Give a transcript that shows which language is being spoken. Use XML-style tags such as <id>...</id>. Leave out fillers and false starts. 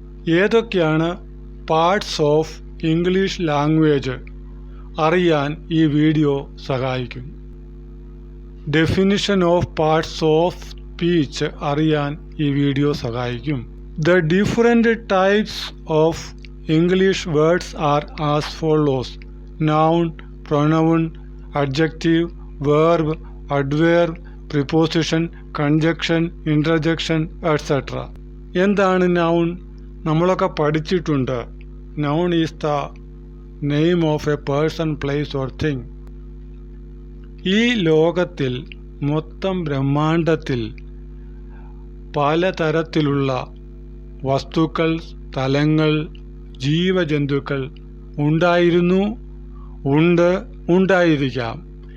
<ml>ഏതൊക്കെയാണ് parts of English language അറിയാൻ ഈ വീഡിയോ സഹായിക്കും. Definition of parts of speech അറിയാൻ ഈ വീഡിയോ സഹായിക്കും.</ml> <en>The different types of English words are as follows: noun, pronoun, adjective, verb, adverb, preposition, conjunction, interjection, etc.</en> <ml>എന്താണ് noun? നമ്മളൊക്കെ പഠിച്ചിട്ടുണ്ട്.</ml> <en>Noun is the name of a person, place or thing.</en> <ml>ഈ ലോകത്തിൽ, മൊത്തം ബ്രഹ്മാണ്ടത്തിൽ പലതരത്തിലുള്ള വസ്തുക്കൾ, സ്ഥലങ്ങൾ, ജീവജന്തുക്കൾ ഉണ്ടായിരുന്നു, ഉണ്ട്, ഉണ്ടായിരിക്കാം.</ml>